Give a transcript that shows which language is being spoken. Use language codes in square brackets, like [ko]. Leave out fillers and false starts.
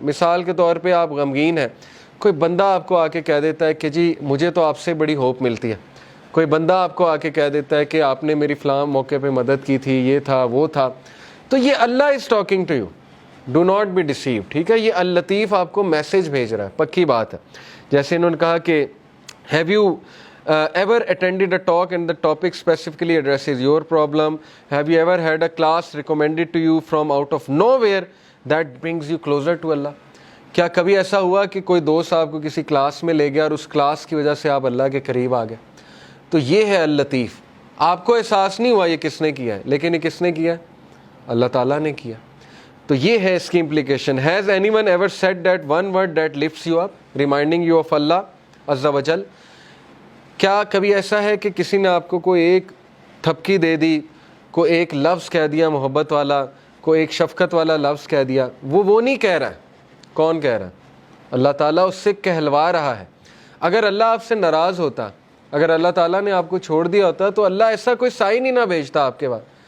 [ur] مثال کے طور پہ آپ غمگین ہیں, کوئی بندہ آپ کو آ کے کہہ دیتا ہے کہ جی مجھے تو آپ سے بڑی ہوپ ملتی ہے. کوئی بندہ آپ کو آ کے کہہ دیتا ہے کہ آپ نے میری فلاں موقع پہ مدد کی تھی, یہ تھا وہ تھا. [en] تو یہ Allah is talking to you, do not be deceive, ٹھیک ہے. [ur] یہ اللطیف آپ کو میسج بھیج رہا ہے, پکی بات ہے. جیسے انہوں نے کہا کہ [en] Have you ever attended a talk and the topic specifically addresses your problem? Have you ever had a class recommended to you from out of nowhere that brings you closer to Allah? [ur] کیا کبھی ایسا ہوا کہ کوئی دوست آپ کو کسی کلاس میں لے گیا اور اس کلاس کی وجہ سے آپ اللہ کے قریب آ گئے؟ تو یہ ہے اللطیف. آپ کو احساس نہیں ہوا یہ کس نے کیا ہے, لیکن یہ کس نے کیا ہے, اللہ تعالیٰ نے کیا. تو یہ ہے اس کی implication. [en] Has anyone ever said that one word that lifts you up, reminding you of Allah Azza wa Jal? [ur] کیا کبھی ایسا ہے کہ کسی نے آپ کو کوئی ایک تھپکی دے دی, کوئی ایک لفظ کہہ دیا محبت والا, کوئی ایک شفقت والا لفظ کہہ دیا, وہ نہیں کہہ رہا ہے. کون کہہ رہا ہے؟ اللہ تعالیٰ اس سے کہلوا رہا ہے. اگر اللہ آپ سے ناراض ہوتا, اگر اللہ تعالیٰ نے آپ کو چھوڑ دیا ہوتا تو اللہ ایسا کوئی سائن ہی نہ بھیجتا آپ کے بعد.